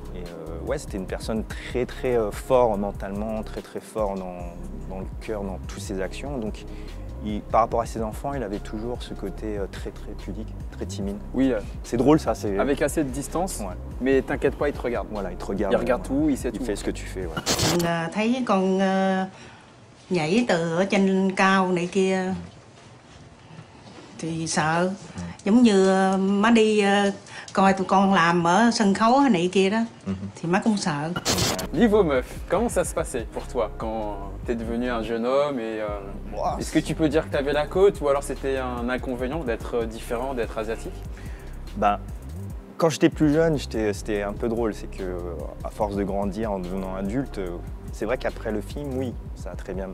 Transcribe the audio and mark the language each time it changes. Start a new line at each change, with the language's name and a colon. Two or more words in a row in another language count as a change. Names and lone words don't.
French: Et ouais, c'était une personne très très fort mentalement, très très fort dans le cœur, dans toutes ses actions. Donc par rapport à ses enfants, il avait toujours ce côté très très pudique, très timide. Oui, C'est drôle ça, c'est... avec assez de distance, Ouais. mais t'inquiète pas, il te regarde. Voilà, il te regarde. Il regarde tout, il sait tout. Il fait ce que tu fais, ouais.
Vietnamese: Mình thấy con nhảy từ ở trên cao này kia thì sợ, giống như má đi coi tụi con làm ở sân khấu này kia đó thì má cũng sợ.
French: Niveau meuf, comment ça se passait pour toi quand t'es devenu un jeune homme et est-ce que tu peux dire que t'avais la côte ou alors c'était un inconvénient d'être différent, d'être asiatique? Quand j'étais plus jeune, c'était un peu drôle. C'est que à force de grandir en devenant adulte, c'est vrai qu'après le film, oui, ça a très bien...